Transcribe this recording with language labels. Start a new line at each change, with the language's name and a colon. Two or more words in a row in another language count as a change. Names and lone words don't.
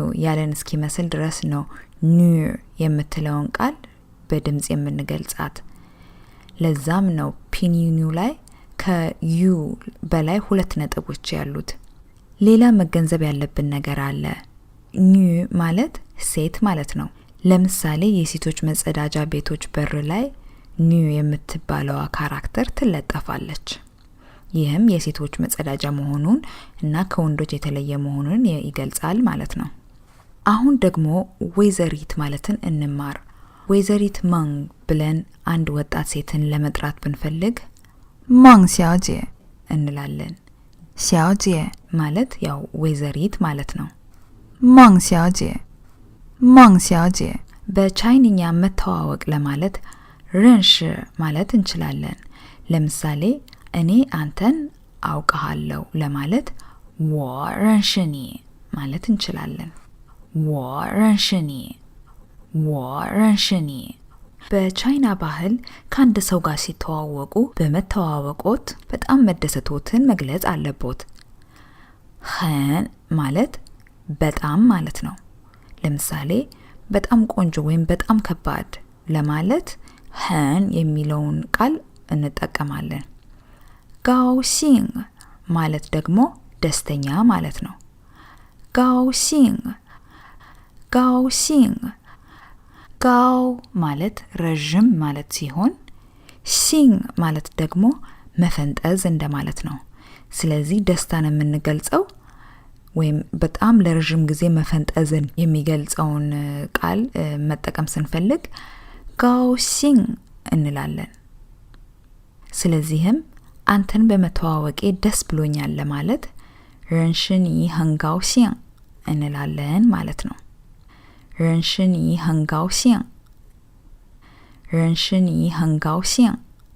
Amharic: ያለን እስኪመስል ድረስ ነው ኑ የምትለውን ቃል በድምጽ የምንገልጻት። ለዛም ነው ፒኒኒው ላይ ከዩ በላይ 2 ነጥቦች ያሉት። ሌላ መገንዘብ ያለብን ነገር አለ። ኙ ማለት ሴት ማለት ነው። ለምሳሌ የሴቶች መጸዳጃ ቤቶች በር ላይ ኒው የምትባለዋ ካራክተር ትለጠፋለች። ይህም የሴቶች መጸዳጃ መሆኑን እና ከወንዶች የተለየ መሆኑን ይገልጻል ማለት ነው። አሁን ደግሞ ወይዘሪት ማለትን እንማር። ወይዘሪት መንግ ብለን አንድ ወጣት ሴትን ለመጥራት ብንፈልግ
Chinese: 孟小姐
Amharic: እንላለን።
Chinese: 小姐
Amharic: ማለት ያው ወይዘሪት ማለት ነው።
Chinese: 孟小姐孟小姐
Amharic: በቻይንኛ መተዋወቅ ለማለት 认识 ማለት እንችላለን። ለምሳሌ እኔ አንተን አውቀሃለሁ ለማለት
Chinese: 我认识你
Amharic: ማለት እንችላለን።
Chinese: 我认识你我认识你
Amharic: በቻይና ባህል ከአንድ ሰው ጋር ሲተዋወቁ በመተዋወቆት በጣም መደሰቶትን መግለጽ አለቦት። 很 ማለት በጣም ማለት ነው። ለምሳሌ በጣም ቆንጆ ወይም በጣም ከባድ ለማለት 很 የሚለውን ቃል እንጠቀማለን። 高兴 ማለት ደግሞ ደስተኛ ማለት ነው። 高
Chinese: 兴高兴 ጋው ማለት ረጅም ማለት ሲሆን ሲንግ ማለት ደግሞ
Amharic: መፈንጠዝ እንደማለት ነው። ስለዚህ ደስታን የምንገልጸው ወይም በጣም ለረጅም ጊዜ መፈንጠዝን የሚገልጸውን ቃል መጠቀም ስንፈልግ ጋው ሲንግ እንላለን። ስለዚህም አንተን በመተዋወቄ ደስ ብሎኛል ለማለት
Chinese: 认识你很高兴
Amharic: እንላለን ማለት ነው።
Chinese: 认识你很高兴认识你很高兴